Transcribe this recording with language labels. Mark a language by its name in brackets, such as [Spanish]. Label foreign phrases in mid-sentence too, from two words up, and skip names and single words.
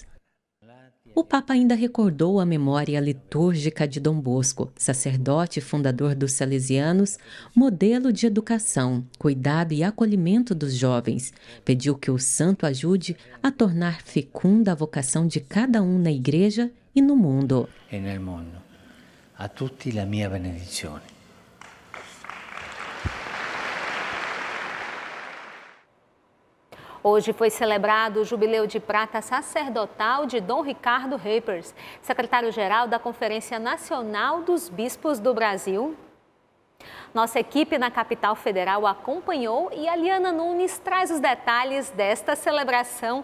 [Portuguese] O Papa ainda recordou a memória litúrgica de Dom Bosco, sacerdote fundador dos Salesianos, modelo de educação, cuidado e acolhimento dos jovens. Pediu que o santo ajude a tornar fecunda a vocação de cada um na igreja e no mundo. [Italian] A tutti la mia benedizione. [Portuguese] Hoje foi celebrado o Jubileu de Prata Sacerdotal de Dom Ricardo Reipers, secretário-geral da Conferência Nacional dos Bispos do Brasil. Nossa equipe na capital federal acompanhou e a Liana Nunes traz os detalhes desta celebração.